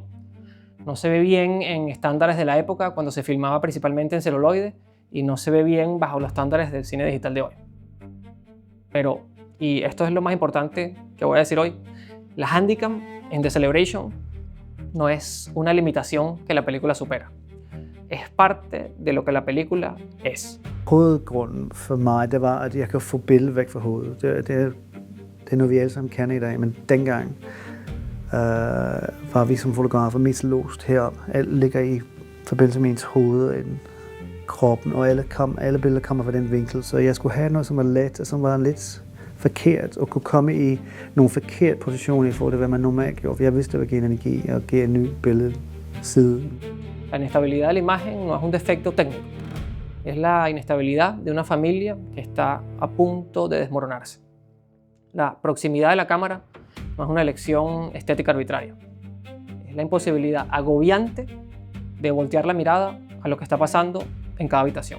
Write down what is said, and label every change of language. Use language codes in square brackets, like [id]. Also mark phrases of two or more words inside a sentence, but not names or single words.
[es] No se ve bien en estándares de la época cuando se filmaba principalmente en celuloide y no se ve bien bajo los estándares del cine digital de hoy. Pero, y esto es lo más importante que voy a decir hoy, la Handycam en The Celebration no es una limitación que la película supera. Es parte de lo que la película es. [da] Hovedgrunden for mig, det var, at jeg kan få billedet væk fra hovedet. Det er noget, vi alle sammen kan i dag, men dengang var vi som fotografer mest låst heroppe. Alt ligger i forbindelse med ens hoved og kroppen, og alle billeder kommer fra den vinkel. Så jeg skulle have noget, som var let og som var lidt forkert, og kunne komme i nogle forkerte positioner i forhold til, hvad man normalt gjorde. For jeg vidste, det var genenergi og give en ny billedside. [es] La inestabilidad de la imagen no es un defecto técnico. Es la inestabilidad de una familia que está a punto de desmoronarse. La proximidad de la cámara no es una elección estética arbitraria. Es la imposibilidad agobiante de voltear la mirada a lo que está pasando en cada habitación.